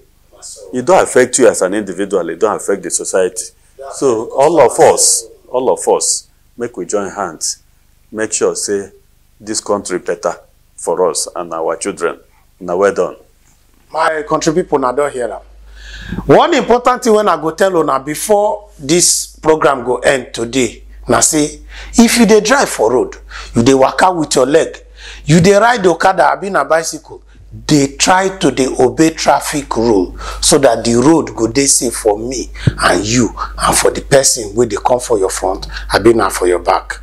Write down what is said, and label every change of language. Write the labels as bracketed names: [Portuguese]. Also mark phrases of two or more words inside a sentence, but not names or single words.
[Nigerian Pidgin] It don't affect you as an individual, it don't affect the society. So all of us, make we join hands, make sure, say, this country better for us and our children. Now well done. My country people now don't hear that. One important thing when I go tell you now before this program go end today, now say, if you dey drive for road, you dey walk out with your leg, you dey ride the Okada, abi na bicycle, they try to obey traffic rule so that the road go dey safe for me and you and for the person where they come for your front abi na for your back.